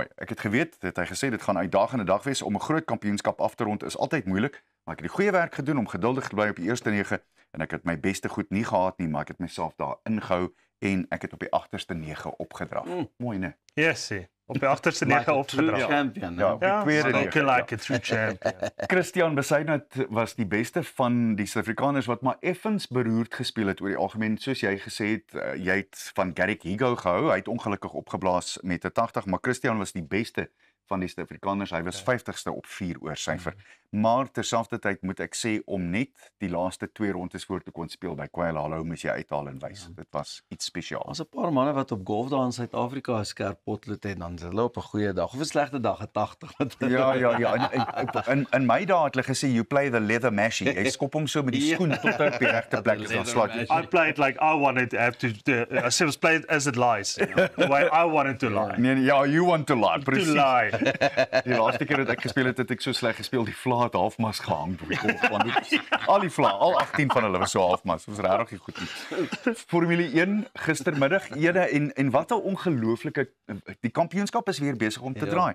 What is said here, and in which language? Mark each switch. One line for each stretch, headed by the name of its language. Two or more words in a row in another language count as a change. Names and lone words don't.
Afrikaans: Ek het geweet, het hy gesê dit gaan uitdagende dag wees om 'n groot kampioenskap af te rond is altyd moeilik, maar ek het die goeie werk gedoen om geduldig te bly op die eerste 9 en ek het my beste goed nie gehad nie, maar ek het myself daar ingehou en ek het op die agterste 9 opgedraf. Mooi, né? Yes, op die agterste 9 opgedraf. Champion. Ja, op die tweede 9.
English: Like a true champion.
Afrikaans: Christian Besaidnout was die beste van die Suid-Afrikaners wat maar effens beroerd gespeel het oor die algemeen. Soos jy gesê het, jy het van Garrick Higgo gehou. Hy het ongelukkig opgeblaas met 'n 80, maar Christian was die beste van die Suid-Afrikaners. Hy was 50ste op 4 oor syfer. Maar terselfdertyd moet ek sê om net die laaste 2 rondes voor te kon speel by Quail Hollow moes jy uithaal en wys. Dit was iets spesiaals. Ons 'n paar manne wat op golf daar in Suid-Afrika 'n skerp potlood het, dan is hulle op 'n goeie dag of 'n slegte dag 'n 80. Ja. In my dae het hulle gesê
English: you play the leather mashie.
Afrikaans: Jy skop hom so met die skoen tot hy op die regte plek is. Dan slaat jy.
English: I played like I wanted to have to. I said, play it as it lies. The way I wanted to lie.
Afrikaans: Nee, ja,
English: you want to lie. To
Afrikaans: Presies.
English: lie.
Afrikaans: Die laaste keer dat ek gespeel het ek so sleg gespeel, die vla het halfmas gehang op die golfbaan. Al die vla, al 18 van hulle was so halfmas. Dit was regtig nie goed nie. Formule 1 gistermiddag, en wat 'n ongelooflike die kampioenskap is weer besig om te draai.